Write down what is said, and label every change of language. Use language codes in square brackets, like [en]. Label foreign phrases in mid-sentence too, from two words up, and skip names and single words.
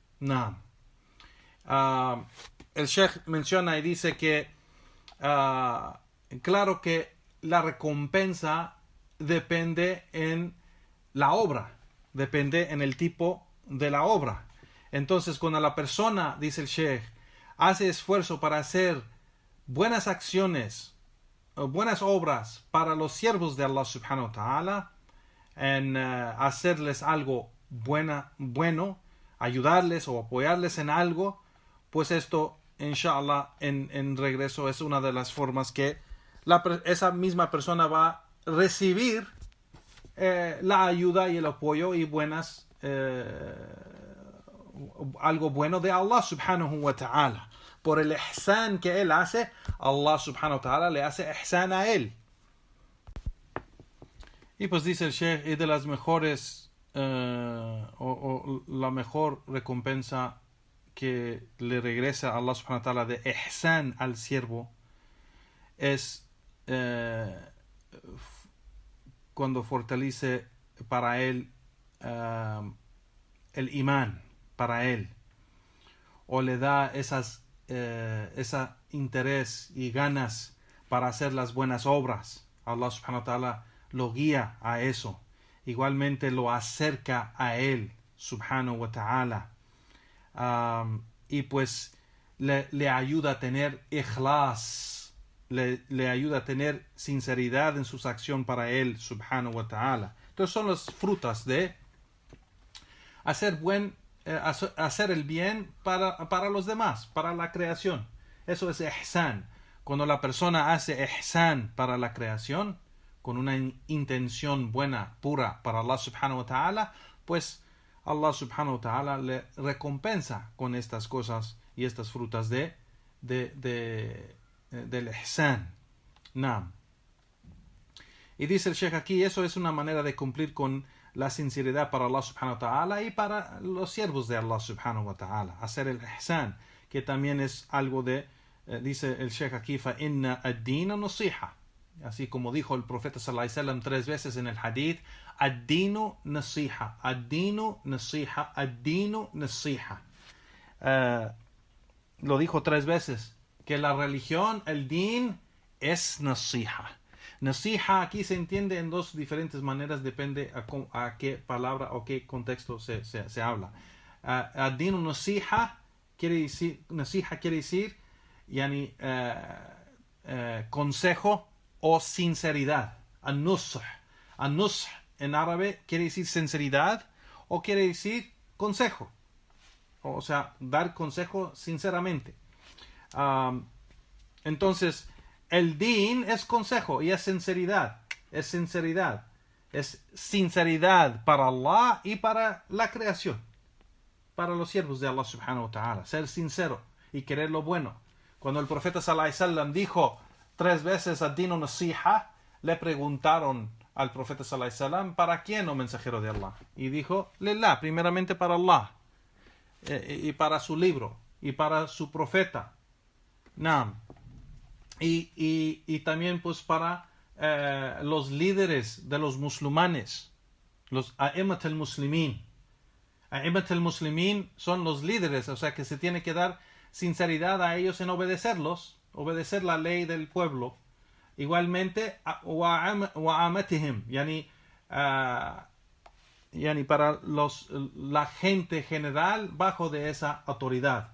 [es] El Sheikh menciona y dice que claro que la recompensa depende en la obra, depende en el tipo de la obra. Entonces, cuando la persona, dice el Sheikh, hace esfuerzo para hacer buenas acciones, buenas obras para los siervos de Allah [ar] سبحانه وتعالى, [es] en hacerles algo bueno, ayudarles o apoyarles en algo, pues esto, inshallah, en regreso es una de las formas que esa misma persona va a recibir la ayuda y el apoyo y algo bueno de Allah [ar] سبحانه وتعالى. [es] Por el ihsan que él hace, Allah [ar] سبحانه وتعالى [es] le hace ihsan a él. Y pues dice el Sheikh, y de las mejores o la mejor recompensa que le regresa a Allah [ar] سبحانه وتعالى [es] de ihsan al siervo es cuando fortalece para él el imán para él, o le da ese interés y ganas para hacer las buenas obras. Allah [ar] سبحانه وتعالى [es] lo guía a eso, igualmente lo acerca a él [ar] سبحانه وتعالى, [es] y pues le ayuda a tener ikhlas, le ayuda a tener sinceridad en sus acciones para él [ar] سبحانه وتعالى. [es] Entonces son las frutas de hacer el bien para los demás, para la creación. Eso es ihsan. Cuando la persona hace ihsan para la creación, con una intención buena, pura para Allah [ar] سبحانه وتعالى, [es] pues Allah [ar] سبحانه وتعالى [es] le recompensa con estas cosas y estas frutas del ihsan. Y dice el Sheikh aquí, eso es una manera de cumplir con la sinceridad para Allah [ar] سبحانه وتعالى [es] y para los siervos de Allah [ar] سبحانه وتعالى. [es] Hacer el ihsan, que también es algo dice el Sheikh aquí, [ar] فإن الدين نصيحة. [es] Así como dijo el profeta [ar] صلى الله عليه وسلم [es] 3 veces en el hadith, [ar] الدين نصيحة، الدين نصيحة، الدين نصيحة. [es] Lo dijo 3 veces, que la religión, el din, es nasiha. Nasiha aquí se entiende en 2 diferentes maneras, depende a qué palabra o qué contexto se habla. [ar] الدين نصيحة [es] quiere decir yani, consejo o sinceridad. An-nush en árabe quiere decir sinceridad o quiere decir consejo. O sea, dar consejo sinceramente. Entonces, el din es consejo y es sinceridad. Es sinceridad. Es sinceridad para Allah y para la creación. Para los siervos de Allah [ar] سبحانه وتعالى. [es] Ser sincero y querer lo bueno. Cuando el profeta [ar] صلى الله عليه وسلم [es] dijo 3 veces [ar] الدين نصيحة, [es] le preguntaron al profeta [ar] صلى الله عليه وسلم, [es] ¿para quién, oh mensajero de Allah? Y dijo, lillah, primeramente para Allah, y para su libro, y para su profeta. Y también pues para los líderes de los musulmanes. [ar] los أئمة المسلمين. أئمة المسلمين [es] son los líderes, o sea que se tiene que dar sinceridad a ellos en obedecerlos, obedecer la ley del pueblo. Igualmente, wa'amatihim, yani para la gente general bajo de esa autoridad.